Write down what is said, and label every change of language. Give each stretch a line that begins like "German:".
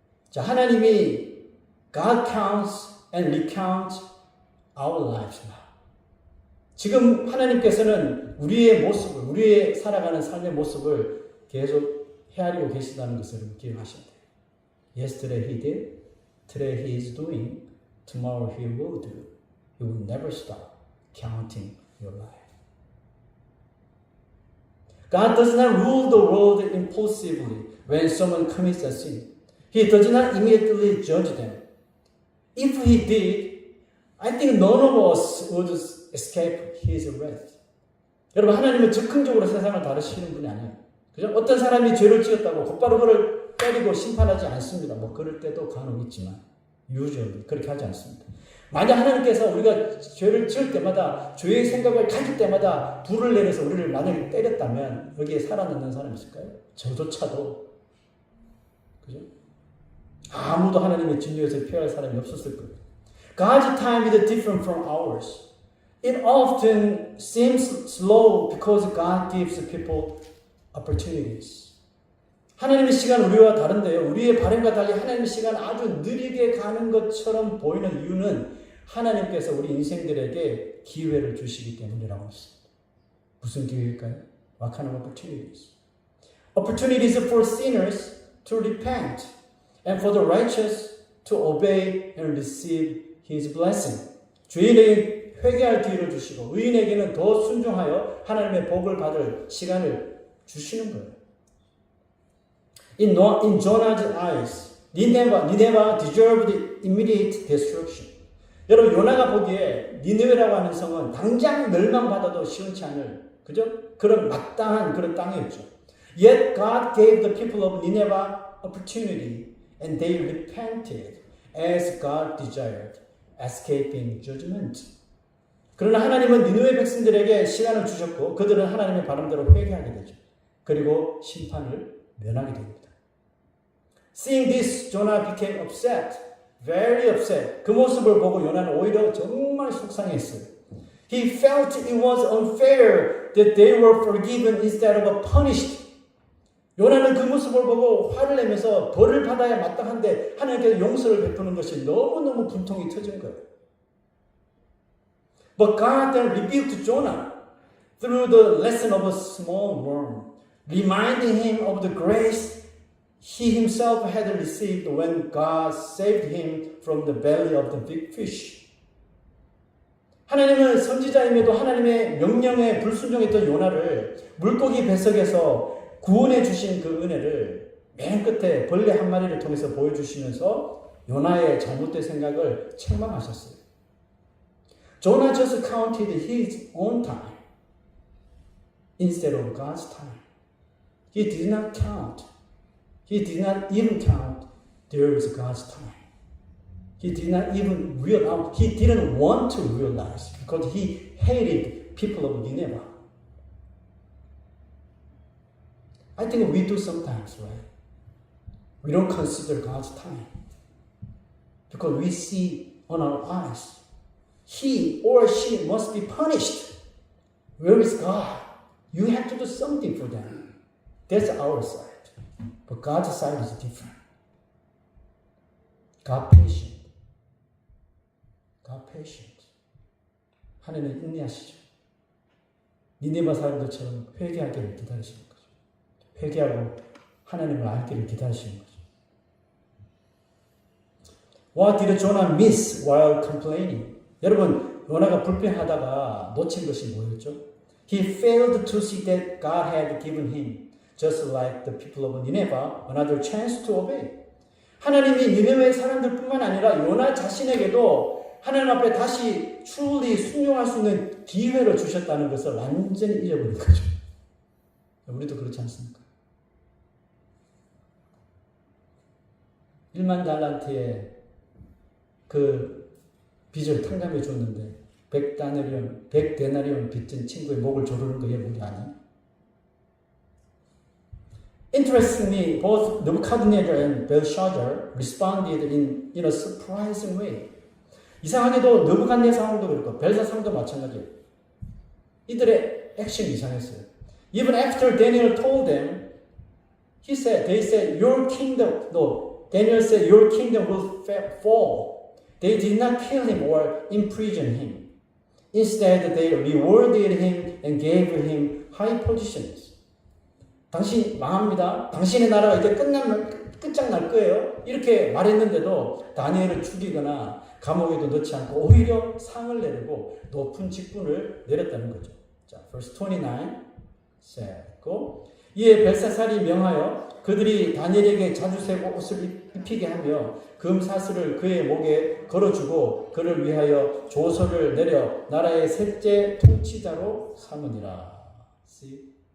Korean: 자, 하나님이
English: God counts and recounts our lives now.
Korean: 지금 하나님께서는 우리의 모습을, 우리의 살아가는 삶의 모습을 계속 헤아리고 계시다는 것을 기억하셔야 돼요.
English: Yesterday he did, today he is doing, tomorrow he will do. He will never stop counting your life. God does not rule the world impulsively when someone commits a sin. He does not immediately judge them. If he did, I think none of us would escape his wrath.
Korean: 여러분, 하나님은 즉흥적으로 세상을 다루시는 분이 아니에요. 그죠? 어떤 사람이 죄를 지었다고 곧바로 그걸 때리고 심판하지 않습니다. 뭐 그럴 때도 간혹 있지만 usually 그렇게 하지 않습니다. 만약 하나님께서 우리가 죄를 지을 때마다 죄의 생각을 가질 때마다 불을 내려서 우리를 만약에 때렸다면 여기에 살아남는 사람이 있을까요? 저조차도 그죠? 아무도 하나님의 진노에서 피할 사람이 없었을 거예요.
English: God's time is different from ours. It often seems slow because God gives people opportunities.
Korean: 하나님의 시간 우리와 다른데요. 우리의 바람과 달리 하나님의 시간 아주 느리게 가는 것처럼 보이는 이유는 하나님께서 우리 인생들에게 기회를 주시기 때문이라고 했습니다. 무슨 기회일까요?
English: What kind of opportunities? Opportunities for sinners to repent and for the righteous to obey and receive His blessing.
Korean: 죄인에게 회개할 기회를 주시고 의인에게는 더 순종하여 하나님의 복을 받을 시간을 주시는 거예요.
English: In Jonah's eyes, Nineveh deserved immediate destruction.
Korean: 여러분, 요나가 보기에 니느웨라고 하는 성은 당장 멸망받아도 시원치 않을, 그죠? 그런 마땅한 그런 땅이었죠.
English: Yet God gave the people of Nineveh opportunity and they repented as God desired, escaping judgment.
Korean: 그러나 하나님은 니느웨 백성들에게 시간을 주셨고 그들은 하나님의 바람대로 회개하게 되죠. 그리고 심판을 면하게 됩니다.
English: Seeing this, Jonah became upset, very upset.
Korean: 그 모습을 보고 요나는 오히려 정말 속상했어요.
English: He felt it was unfair that they were forgiven instead of punished.
Korean: 요나는 그 모습을 보고 화를 내면서 벌을 받아야 마땅한데 하나님께서 용서를 베푸는 것이 너무너무 분통이 터진 거예요.
English: But God then rebuked Jonah through the lesson of a small worm, reminding him of the grace he himself had received when God saved him from the belly of the big fish.
Korean: 하나님은 선지자임에도 하나님의 명령에 불순종했던 요나를 물고기 뱃속에서 구원해 주신 그 은혜를 맨 끝에 벌레 한 마리를 통해서 보여주시면서 요나의 잘못된 생각을 책망하셨어요.
English: Jonah just counted his own time instead of God's time. He did not count. He did not even count there is God's time. He did not even realize. He didn't want to realize because he hated people of Nineveh. I think we do sometimes, right? We don't consider God's time because we see on our eyes. He or she must be punished. Where is God? You have to do something for them. That's our side. But God's side is different. God patient. God patient.
Korean: 하나님은 인내하시죠. 니네바 사람들처럼 회개하기를 기다리시는 거죠. 회개하고 하나님을 알기를 기다리시는 거죠.
English: What did Jonah miss while complaining?
Korean: 여러분, 요나가 불평하다가 놓친 것이 뭐였죠?
English: He failed to see that God had given him, just like the people of Nineveh, another chance to obey.
Korean: 하나님이 니네웨 사람들뿐만 아니라 요나 자신에게도 하나님 앞에 다시 truly 순종할 수 있는 기회를 주셨다는 것을 완전히 잊어버린 거죠. 우리도 그렇지 않습니까? 1만 달란트의 그 빚을 탕감해 줬는데 100데나리온 빚진 친구의 목을 조르는 거 예물이 아니에요?
English: Interestingly, both Nebuchadnezzar and Belshazzar responded in a surprising way.
Korean: 이상하게도 느부갓네살도 그렇고 벨사상도 마찬가지예요. 이들의 액션이 이상했어요.
English: Even after Daniel told them, they said, your kingdom, no, Daniel said, your kingdom will fall. They did not kill him or imprison him. Instead, they rewarded him and gave him high positions.
Korean: 당신 망합니다. 당신의 나라가 이제 끝장날 거예요. 이렇게 말했는데도 다니엘을 죽이거나 감옥에도 넣지 않고 오히려 상을 내리고 높은 직분을 내렸다는 거죠. 자, verse 29 세고 이에 벨사살이 명하여 그들이 다니엘에게 자주색 옷을 입히게 하며 금사슬을 그의 목에 걸어주고 그를 위하여 조서를 내려 나라의 셋째 통치자로 삼으니라. See?